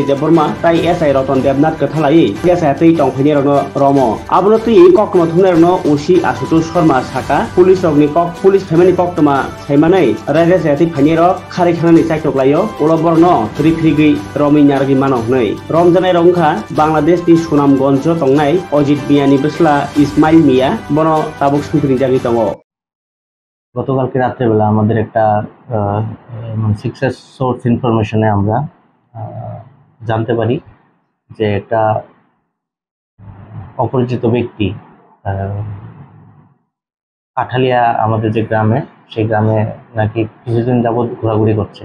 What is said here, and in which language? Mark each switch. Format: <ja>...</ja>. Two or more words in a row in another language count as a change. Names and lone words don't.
<trp>देबबर्मा ताई एसआई रतन देबनाथ कथालाई एसआई टंफैनि रम आबनो तुई कक्तमा थुमनायनो ओसी आशुतोष शर्मा साका पुलिस रगनि पुलिस फेमानि कक्तमा साइमानै रायजा जायातै फाइनि रक खारि खानानि चाइटकलायो उलबरनो रिफ्रिगै रमि नारगि मानक नै रमजानाय रंखा बांलादेशनि सुनामगंज तंनाय अजित मियानि बसला इस्माइल मिया बनो ताबुक सुंथुनि जागि दङ।</trp> <bn>গতকালকে রাত্রেবেলা আমাদের একটা</bn> <en>secret source information</en> <bn>আমরা জানতে পারি যে একটা অপরিচিত ব্যক্তি কাঠালিয়া আমাদের যে গ্রামে সেই গ্রামে নাকি কিছুদিন যাবৎ ঘোরাঘুরি করছে।</bn>